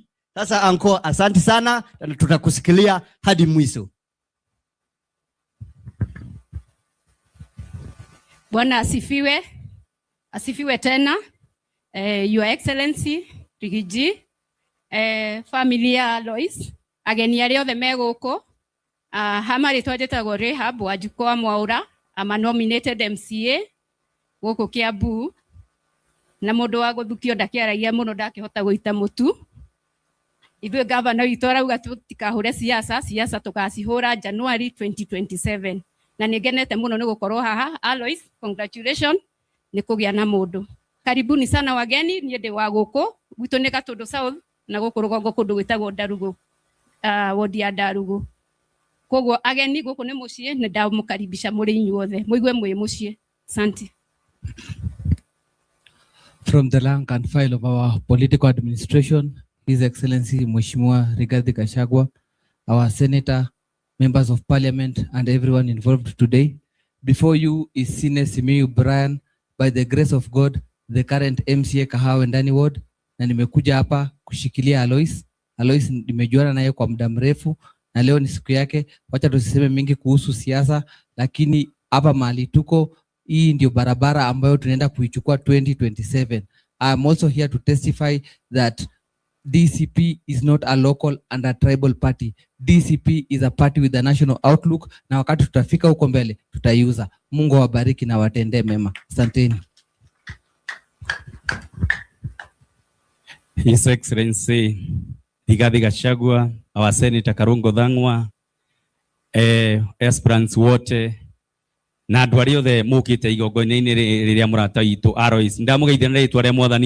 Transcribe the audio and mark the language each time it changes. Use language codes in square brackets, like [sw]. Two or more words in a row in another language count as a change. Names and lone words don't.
[sw] Sasa Uncle, asante sana, tutakusikilia hadi mwisho. Bwana asifiwe. Asifiwe tena. [en] Your Excellency Rigiji, familia Alois, [ki] ageni arĩa othe megũkũ, hamari twajĩtagwo Rehab Wanjikũ Mwaura, ama [en] nominated MCA [ki] gũkũ Kiambu, na mũndũ wa gũthukio ndakĩaragia mũno, ndakĩhota gũita mũtu. Ithuĩ gavana witũ arauga tũtikahũre siasa tũgacihũra January 2027, na nĩngenete mũno nĩ gũkorwo haha. Alois, congratulations nĩ kũgĩa na mũndũ. [sw] Karibuni sana wageni, [ki] niĩ ndĩ wa gũkũ gwitũ nĩ Gatũndũ South, na gũkũ rũgongo kũndũ gwĩtagwo Ndarugũ, wodi ya Ndarugũ. Koguo ageni gũkũ nĩ mũciĩ, nĩ ndamũkaribisha mũrĩ inyuothe, mũigue mwĩ mũciĩ. [sw] Asante. [en] From the rank and file of our political administration, His Excellency Mheshimiwa Rigathi Gachagua, our Senator, members of Parliament, and everyone involved today. Before you is Sine Simiyu Brian, by the grace of God, the current MCA Kahawa Ndani Ward, [sw] na nimekuja hapa kushikilia Alois. Alois nimejuana naye kwa muda mrefu, na leo ni siku yake. Wacha tusiseme mingi kuhusu siasa, lakini hapa mahali tuko, hii ndio barabara ambayo tunaenda kuichukua 2027. [en] I'm also here to testify that DCP is not a local and a tribal party. DCP is a party with a national outlook, [sw] na wakati tutafika huko mbele tutaiuza. Mungu awabariki na watendee mema. Asanteni. [en] His Excellency [ki] Rigathi Gachagua, [en] our Senator [ki] Karungo Thang'wa, aspirants wote na andũ arĩa othe mũkĩte igongona-inĩ rĩrĩa mũrata witũ Alois, ndamũgeithia na rĩtwa rĩa Mwathani.